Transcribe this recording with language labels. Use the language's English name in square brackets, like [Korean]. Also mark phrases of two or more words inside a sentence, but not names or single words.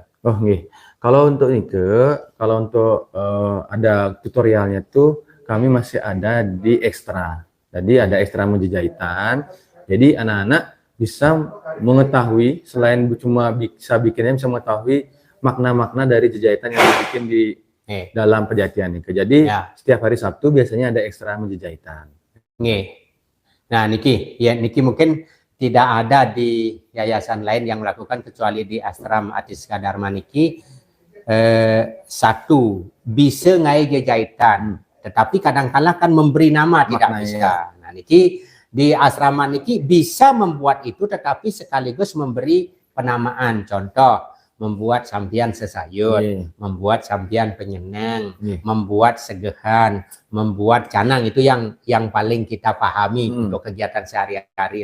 [Indonesian] Oh nih, kalau untuk Nike, kalau untuk ada tutorialnya tuh kami masih ada di ekstra. Jadi ada ekstra menjejahitan. Jadi anak-anak bisa mengetahui, selain cuma bisa bikinnya, bisa mengetahui makna-makna dari jejahitan yang dibikin di dalam pejatian Nike. Jadi setiap hari Sabtu biasanya ada ekstra menjejahitan. Nah Niki, ya Niki mungkin tidak ada di yayasan lain yang melakukan kecuali di Ashram Atiska Dharma niki. Satu bisa ngai jejahitan, tetapi kadang-kala kan memberi nama tidak bisa. Nah niki di asrama niki bisa membuat itu, tetapi sekaligus memberi penamaan. Contoh, membuat sampian sesayut, membuat sampian penyenang, membuat segehan, membuat canang. Itu yang paling kita pahami untuk kegiatan sehari-hari.